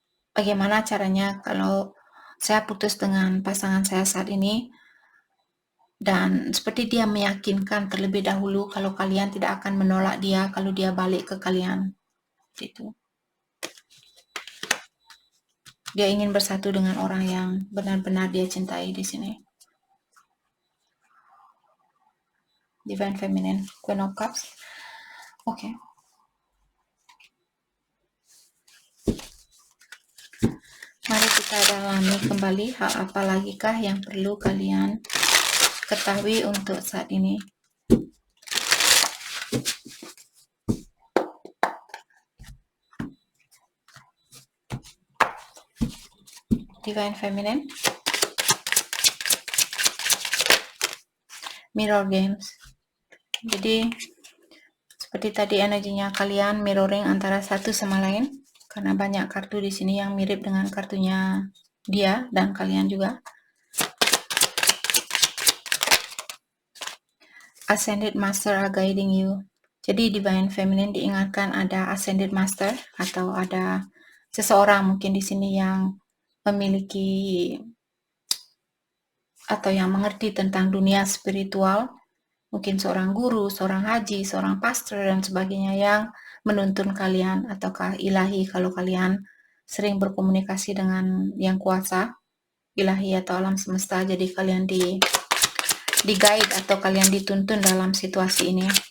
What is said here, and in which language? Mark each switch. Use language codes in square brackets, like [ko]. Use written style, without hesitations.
[id] Bagaimana caranya kalau saya putus dengan pasangan saya saat ini, dan seperti dia meyakinkan terlebih dahulu kalau kalian tidak akan menolak dia kalau dia balik ke kalian. Gitu. Dia ingin bersatu dengan orang yang benar-benar dia cintai di sini. [en] Divine Feminine, Queen of Cups. [id] Oke. Mari kita dalami kembali hal apa lagikah yang perlu kalian ketahui untuk saat ini. [en] Divine Feminine, Mirror Games. [id] Jadi seperti tadi energinya kalian mirroring antara satu sama lain, karena banyak kartu di sini yang mirip dengan kartunya dia dan kalian juga. [en] Ascended Master are guiding you. [id] Jadi Divine Feminine diingatkan ada Ascended Master atau ada seseorang mungkin di sini yang memiliki atau yang mengerti tentang dunia spiritual, mungkin seorang guru, seorang haji, seorang pastor dan sebagainya yang menuntun kalian, ataukah ilahi kalau kalian sering berkomunikasi dengan yang kuasa, ilahi atau alam semesta, jadi kalian di guide atau kalian dituntun dalam situasi ini.